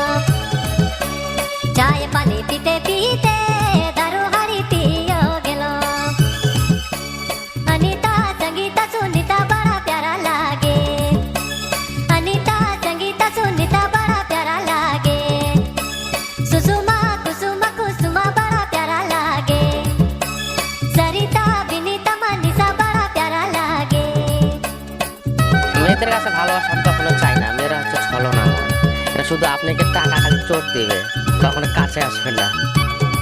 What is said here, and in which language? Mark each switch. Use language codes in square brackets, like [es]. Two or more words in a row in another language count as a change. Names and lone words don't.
[sck] चाय पानी पीते पीते दारू हाड़ी पियो गेलो अनीता संगीता सुनीता बड़ा प्यारा लागे अनीता संगीता सुनीता बड़ा प्यारा लागे सुषुमा कुसुमा कुसुमा बड़ा प्यारा लागे सरिता बिनीता मनीषा बड़ा प्यारा लागे [bn] মেয়েদের কাছে ভালোবাসা আমি কখনো চাই না, মেয়েরা হচ্ছে ছলনা। এরা শুধু আপনাকে টাকা খালি চোট দিবে, কখনো কাছে আসবে না।